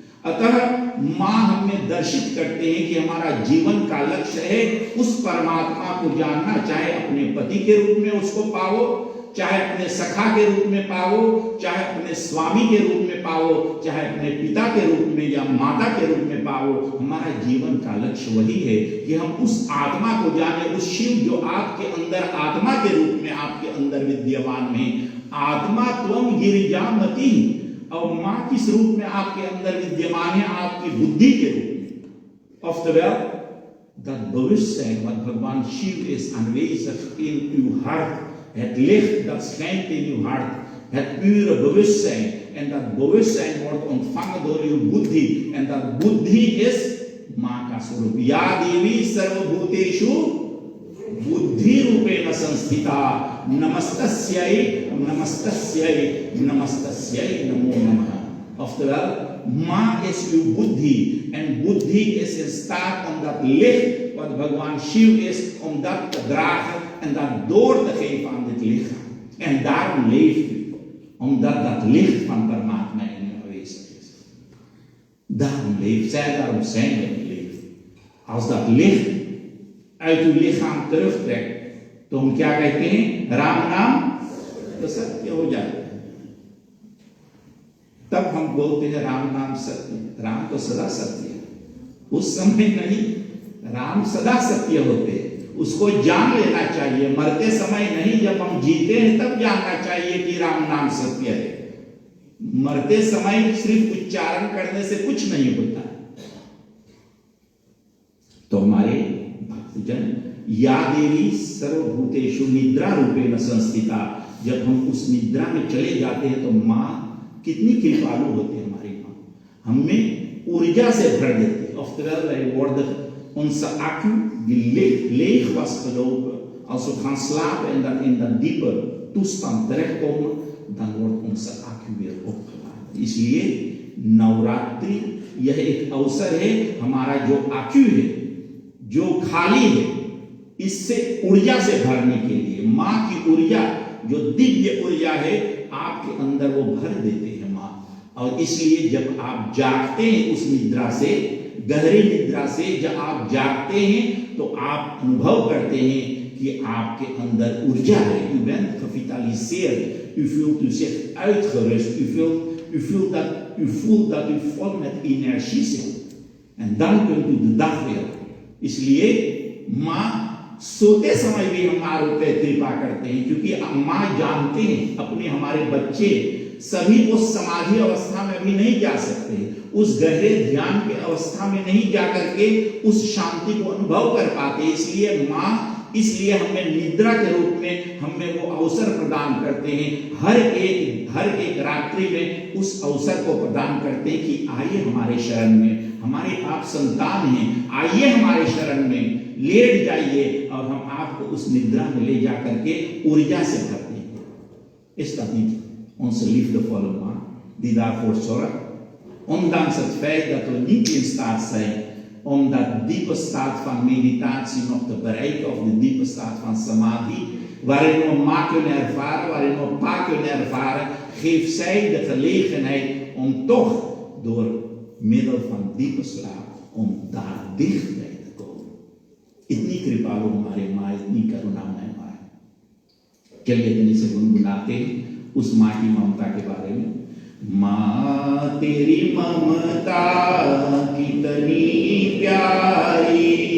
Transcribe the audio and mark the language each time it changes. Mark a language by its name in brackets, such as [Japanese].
[Hindi] अतः मां हमें दर्शित करते हैं कि हमारा जीवन का लक्ष्य है उस परमात्मा को जानना, चाहे अपने पति के रूप में उसको पाओ, चाहे अपने सखा के रूप में पाओ, चाहे अपने स्वामी के रूप में पाओ, चाहे अपने पिता के रूप में या माता के रूप में पाओ। हमारा जीवन का लक्ष्य वही है कि हम उस आत्मा को जाने, उस शिव जो आपके अंदर आत्मा के रूप में आपके अंदर विद्यमान है। [Sanskrit] आत्मा त्वं गिरिजामति, [Hindi] और मां किस रूप में आपके अंदर विद्यमान है? आपकी बुद्धि के रूप में। [Dutch] Of the well, dat bewustzijn wat भगवान शिव is aanwezig in uw hart, het licht dat schijnt in uw hart, het pure bewustzijn, en dat bewustzijn wordt ontvangen door uw buddhi, en dat buddhi is [Hindi] मां का स्वरूप। [Sanskrit] या देवी सर्वभूतेषु बुद्धि रूपेण संस्थिता, नमस्तस्यै नमस्तस्यै नमस्तस्यै नमो नमः। [Dutch] After all, Ma is uw buddhi, en buddhi is in staat om dat licht wat Bhagwan Shiv is, om dat te dragen en dat door te geven aan dit lichaam. En daarom leeft u, omdat dat licht van Paramatma in u aanwezig is. Daarom leeft zij, daarom zijn we in leven. Als dat licht uit uw lichaam terugtrekt, [Hindi] तो हम क्या कहते हैं? राम नाम तो सत्य हो जाए। तब हम बोलते हैं राम नाम सत्य। राम तो सदा सत्य है, उस समय नहीं, राम सदा सत्य होते हैं। उसको जान लेना चाहिए, मरते समय नहीं, जब हम जीते हैं तब जानना चाहिए कि राम नाम सत्य है। मरते समय सिर्फ उच्चारण करने से कुछ नहीं होता। तो हमारे भक्तजन, [Sanskrit] या देवी सर्वभूतेषु निद्रा रूपेण संस्थिता, [Hindi] जब हम उस निद्रा में चले जाते हैं तो मां कितनी कृपालु होती है। हमारी मां हमें ऊर्जा से भर देती है। [Dutch] Oftewel, wij worden onze accu, die leeg was gelopen, als we gaan slapen en dan in dat diepe toestand terechtkomen, dan wordt onze accu weer opgeladen। [Hindi] इसलिए नवरात्रि यह एक अवसर है, हमारा जो accu है, जो खाली है, इससे ऊर्जा से भरने के लिए। मां की ऊर्जा, जो दिव्य ऊर्जा है, आपके अंदर वो भर देते हैं मां। और इसलिए जब आप जागते हैं उस निद्रा से, गहरी निद्रा से जब आप जागते हैं, तो आप अनुभव करते हैं कि आपके अंदर ऊर्जा है। [Dutch] U bent gevitaliseerd, u voelt u zich uitgerust, u voelt dat u vol met energie zit, en dan kunt u de dag weer। [Hindi] इसलिए मां सोते समय भी हमारे ऊपर कृपा करते हैं, क्योंकि मां जानते हैं अपने हमारे बच्चे सभी उस समाधि अवस्था में भी नहीं जा सकते, उस गहरे ध्यान के अवस्था में नहीं जा करके उस शांति को अनुभव कर पाते। इसलिए मां, इसलिए हमें निद्रा के रूप में हमें वो अवसर प्रदान करते हैं। हर एक रात्रि में उस अवसर को प्रदान करते हैं कि आइए हमारे शरण में, हमारे आप संतान हैं, आइए हमारे शरण में, लेट जाइए, और हम आपको उस निद्रा में ले जा करके ऊर्जा से भरते हैं। [Dutch] Is dat niet onze liefdevolle ma die daarvoor zorgt? Ondanks het feit dat we niet in staat zijn om dat diepe staat van meditatie nog te bereiken, of de diepe staat van samadhi, waarin we ma kunnen ervaren, waarin we pa kunnen ervaren, geeft zij de gelegenheid om toch door middel van diepe slaap om daar dichtbij te komen। [Hindi] इतनी कृपालु हमारे माँ, इतनी करुणामय माँ है। चलिए इतनी से गुनगुनाते उस माँ की ममता के बारे में। माँ तेरी ममता कितनी प्यारी,